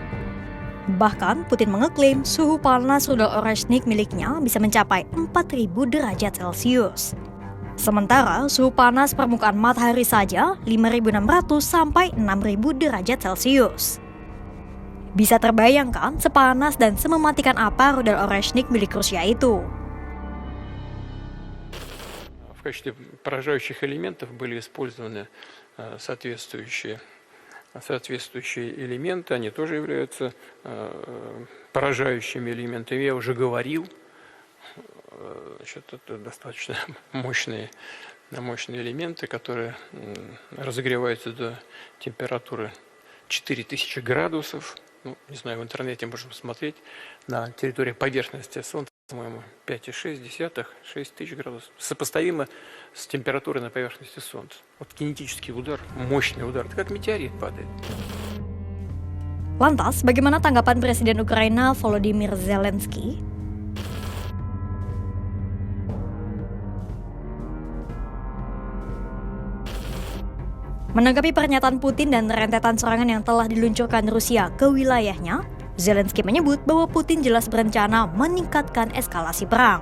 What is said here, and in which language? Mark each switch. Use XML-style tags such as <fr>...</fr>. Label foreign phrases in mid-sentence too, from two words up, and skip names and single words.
<id>Bahkan, Putin mengeklaim suhu panas rudal Oresnik miliknya bisa mencapai 4.000 derajat Celcius. Sementara suhu panas permukaan matahari saja 5.600 sampai 6.000 derajat Celcius. Bisa terbayangkan sepanas dan semematikan apa rudal Oreshnik milik Rusia itu.</id> <ru>В качестве поражающих элементов были использованы соответствующие элементы, они тоже являются поражающими элементами. Я уже говорил, это достаточно мощные элементы, которые разогреваются до температуры 4000 градусов. Не знаю, в интернете можно посмотреть. На территории поверхности Солнца, по-моему, 5,6, 6 тысяч градусов. Сопоставимо с температурой на поверхности Солнца. Вот кинетический удар, мощный удар. Это как метеорит падает.</ru> <id>Lantas, bagaimana tanggapan Presiden Ukraina Volodymyr Zelensky? Menanggapi pernyataan Putin dan rentetan serangan yang telah diluncurkan Rusia ke wilayahnya, Zelensky menyebut bahwa Putin jelas berencana meningkatkan eskalasi perang.</id>